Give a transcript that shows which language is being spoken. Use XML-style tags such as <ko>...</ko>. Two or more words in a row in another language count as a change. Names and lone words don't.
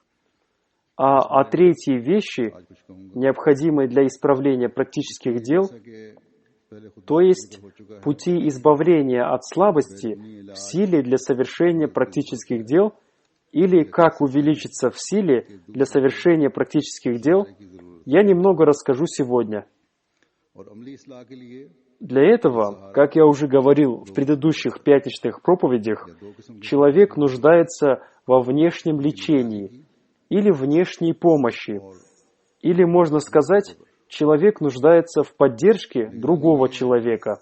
<ru>А о третьей вещи, необходимой для исправления практических дел, то есть пути избавления от слабости в силе для совершения практических дел, или как увеличиться в силе для совершения практических дел, я немного расскажу сегодня.</ru> <ur>اور عملی اصلاح کے لیے</ur> <ru>Для этого, как я уже говорил в предыдущих пятничных проповедях, человек нуждается во внешнем лечении или внешней помощи, или, можно сказать, человек нуждается в поддержке другого человека.</ru>